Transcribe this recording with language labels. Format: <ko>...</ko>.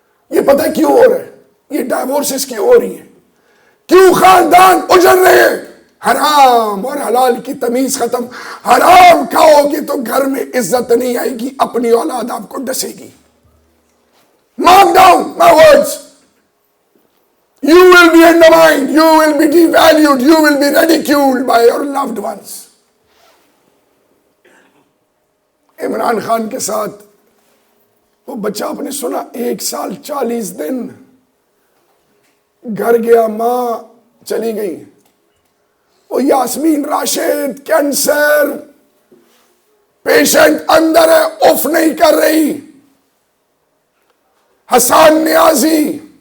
<ur>یہ پتہ ہے کیوں ہو رہا ہے؟ یہ ڈائیورسز کیوں ہو رہی ہیں؟ کیوں خاندان اجڑ رہے ہیں؟ حرام اور حلال کی تمیز ختم۔ حرام کھاؤ گے تو گھر میں عزت نہیں آئے گی، اپنی اولاد آپ کو ڈسے گی۔</ur> <en>Mark down my words. You will be undermined, you will be devalued, you will be ridiculed by your loved ones.</en> <ur>Imran Khan کے ساتھ وہ بچہ آپ نے سنا 1 سال 40 دن گھر گیا، ماں چلی گئی۔ وہ یاسمین راشد کینسر پیشنٹ اندر ہے، اف نہیں کر رہی۔ حسان نیازی،</ur>